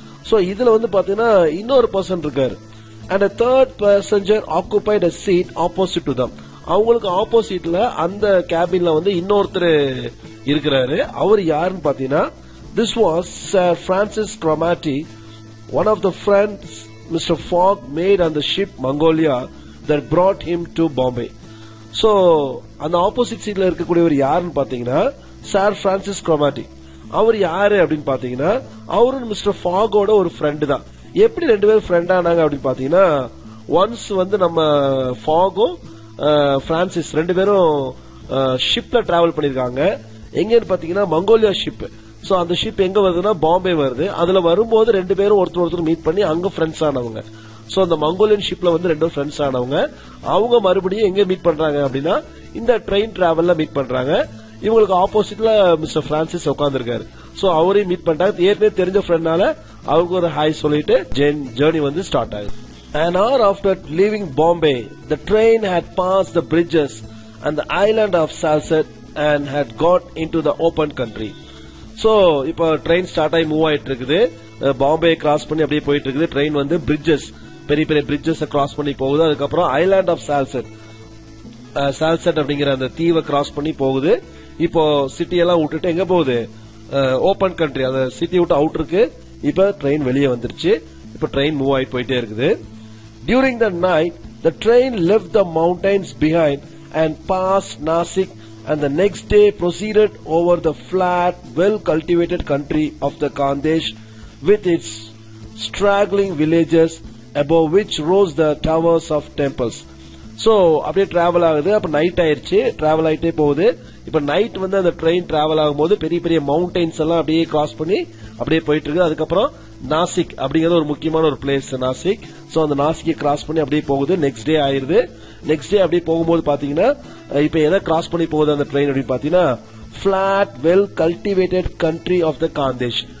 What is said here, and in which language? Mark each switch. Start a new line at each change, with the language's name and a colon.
Tamil: So இதுல வந்து பாத்தீங்கன்னா இன்னொரு பர்சன் இருக்காரு.
English: And a third passenger occupied a seat opposite to them.
Tamil: அவங்களுக்கு ஆப்போசிட்ல அந்த கேபின்ல வந்து இன்னொருத்தர் இருக்கிறாரு. அவர் யாருன்னு பாத்தீங்கன்னா
English: this was Sir Francis Cromarty, one of the friends Mr. Fogg made on the ship Mongolia that brought him to Bombay.
Tamil: So அந்த opposite சீட்ல இருக்கக்கூடியவர் யாருன்னு பாத்தீங்கன்னா சார் பிரான்சிஸ் Cromarty. அவர் யாரு அப்படின்னு பாத்தீங்கன்னா அவரும் மிஸ்டர் ஃபாகோட ஒரு ஃப்ரெண்டு தான். எப்படி ரெண்டு பேரும் ஃப்ரெண்ட் ஆனாங்க அப்படின்னு பாத்தீங்கன்னா ஒன்ஸ் வந்து நம்ம ஃபாகும் பிரான்சிஸ் ரெண்டு பேரும் ஷிப்ல டிராவல் பண்ணிருக்காங்க. எங்கன்னு பாத்தீங்கன்னா மங்கோலியா ஷிப். சோ அந்த ஷிப் எங்க வருதுன்னா பாம்பே வருது. அதுல வரும்போது ரெண்டு பேரும் ஒருத்தர் மீட் பண்ணி அங்க ஃப்ரெண்ட்ஸ் ஆனவங்க. சோ அந்த மங்கோலியன் ஷிப்ல வந்து ரெண்டு ஃப்ரெண்ட்ஸ் ஆனவங்க. அவங்க மறுபடியும் எங்க மீட் பண்றாங்க அப்படின்னா இந்த ட்ரெயின் டிராவல்ல மீட் பண்றாங்க. இவங்களுக்கு ஆப்போசிட்ல மிஸ்டர் பிரான்சிஸ் உட்கார்ந்துருக்காரு. சோ அவரையும் மீட் பண்றாங்க. ஏற்கனவே தெரிஞ்ச ஃப்ரெண்ட்னால அவருக்கு ஒரு ஹாய் சொல்லிட்டு ஜேர்னி வந்து ஸ்டார்ட் ஆகுது.
English: An hour after leaving Bombay, the train had passed the bridges and the island of Salsette and had got into the open country.
Tamil: So இப்போ ட்ரெயின் ஸ்டார்ட் ஆகி மூவ் ஆயிட்டு இருக்குது. பாம்பே கிராஸ் பண்ணி அப்படியே போயிட்டு இருக்குது. ட்ரெயின் வந்து பிரிட்ஜஸ், பெரிய பெரிய பிரிட்ஜஸ் கிராஸ் பண்ணி போகுது. அதுக்கப்புறம் ஐலாண்ட் ஆஃப் சால்செட் அப்படிங்கிற அந்த தீவை கிராஸ் பண்ணி போகுது. இப்போ சிட்டி எல்லாம் விட்டுட்டு எங்க போகுது, ஓபன் கண்ட்ரி, அந்த சிட்டி விட்டு அவுட் இருக்கு. இப்ப ட்ரெயின் வெளியே வந்துருச்சு. இப்ப ட்ரெயின் மூவ் ஆயிட்டு போயிட்டே இருக்குது.
English: During the night, the train left the mountains behind and passed Nasik, and the next day proceeded over the flat, well-cultivated country of the Khandesh with its straggling villages above which rose the towers of temples.
Tamil: So அப்படியே travel ஆகுது. அப்ப night ஆயிருச்சு, travel ஆயிட்டே போகுது. இப்ப night வந்து அந்த train travel ஆகும்போது பெரிய பெரிய மவுண்டன்ஸ் எல்லாம் அப்படியே கிராஸ் பண்ணி அப்படியே போயிட்டு இருக்கு. அதுக்கப்புறம் நாசிக் அப்படிங்கறது ஒரு முக்கியமான ஒரு பிளேஸ் நாசிக். சோ அந்த நாசிக்கை கிராஸ் பண்ணி அப்படியே போகுது. நெக்ஸ்ட் டே ஆயிருது. நெக்ஸ்ட் டே அப்படியே போகும்போது பாத்தீங்கன்னா இப்ப எதை கிராஸ் பண்ணி போகுது அந்த ட்ரெயின் அப்படின்னு பாத்தீங்கன்னா plot well cultivated country of the Khandesh.